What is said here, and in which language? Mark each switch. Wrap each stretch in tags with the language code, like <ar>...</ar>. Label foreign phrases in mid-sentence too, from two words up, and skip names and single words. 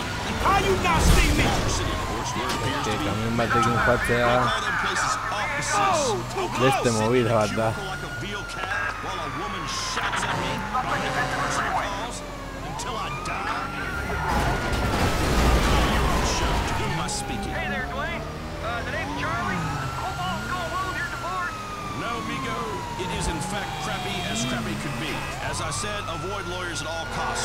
<en>How you not see me?</en> <eu>Kamioi batekin joatzea beste mobila bat da.</eu> <en>Hey there, Dwayne. The name's Charlie. Cobalt's going well with your divorce. No, Migo. It is in fact crappy as crappy could be. As I said, avoid lawyers at all costs.</en>